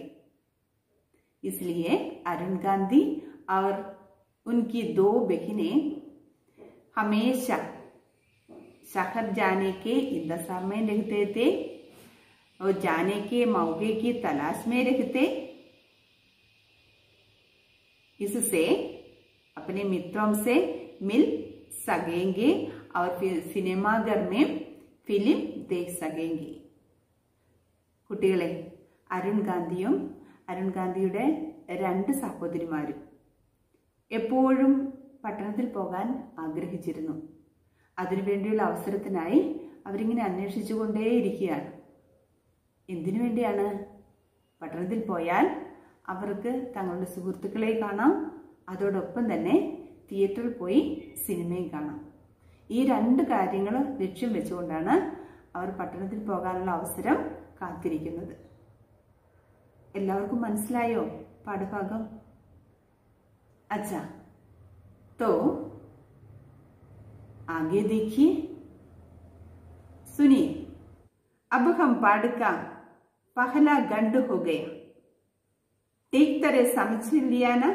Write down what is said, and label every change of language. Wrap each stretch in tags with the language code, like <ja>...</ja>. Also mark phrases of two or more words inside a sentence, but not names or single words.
<hi>इसलिए अरुण गांधी और उनकी 2 बहनें हमेशा शहर जाने के इंतजार में रहते थे और जाने के मौके की तलाश में रहते. इससे अपने मित्रों से मिल सकेंगे और फिर सिनेमाघर में फिल्म देख सकेंगे.</hi> <ml>കുട്ടികളെ, അരുൺ ഗാന്ധിയും അരുൺ ഗാന്ധിയുടെ 2 സഹോദരിമാരും എപ്പോഴും പട്ടണത്തിൽ പോകാൻ ആഗ്രഹിച്ചിരുന്നു. അതിനുവേണ്ടിയുള്ള അവസരത്തിനായി അവരിങ്ങനെ അന്വേഷിച്ചുകൊണ്ടേയിരിക്കുകയാണ്. എന്തിനു വേണ്ടിയാണ്? പട്ടണത്തിൽ പോയാൽ അവർക്ക് തങ്ങളുടെ സുഹൃത്തുക്കളെ കാണാം, അതോടൊപ്പം തന്നെ തിയേറ്ററിൽ പോയി സിനിമയും കാണാം. ഈ 2 കാര്യങ്ങൾ ലക്ഷ്യം വെച്ചുകൊണ്ടാണ് അവർ പട്ടണത്തിൽ പോകാനുള്ള അവസരം കാത്തിരിക്കുന്നത്. എല്ലാവർക്കും മനസ്സിലായോ പാഠഭാഗം?</ml> <hi>अच्छा, तो आगे देखिए, सुनिए. अब हम पाठ का पहला खंड हो गया. ठीक तरह समझ लिया ना?</hi>